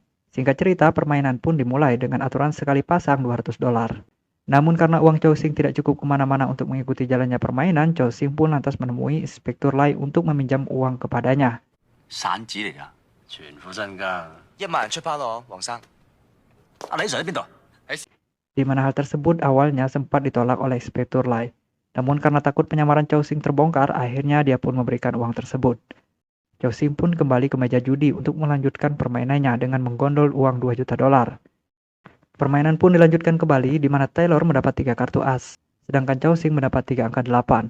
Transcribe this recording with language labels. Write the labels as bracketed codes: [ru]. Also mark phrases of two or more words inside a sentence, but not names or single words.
[id] Singkat cerita, permainan pun dimulai dengan aturan sekali pasang $200. Namun karena uang Chow Sing tidak cukup kemana-mana untuk mengikuti jalannya permainan, Chow Sing pun lantas menemui Inspektur Lai untuk meminjam uang kepadanya. [yue] 散紙嚟㗎，全副身家。 1萬出包咯，黃生。阿李 Sir 喺邊度？ [id] Di mana hal tersebut awalnya sempat ditolak oleh Inspektur Lai. Namun karena takut penyamaran Chow Sing terbongkar, akhirnya dia pun memberikan uang tersebut. Chow Sing pun kembali ke meja judi untuk melanjutkan permainannya dengan menggondol uang $2 juta. Permainan pun dilanjutkan kembali di mana Taylor mendapat 3 kartu as, sedangkan Chow Sing mendapat 3 angka 8.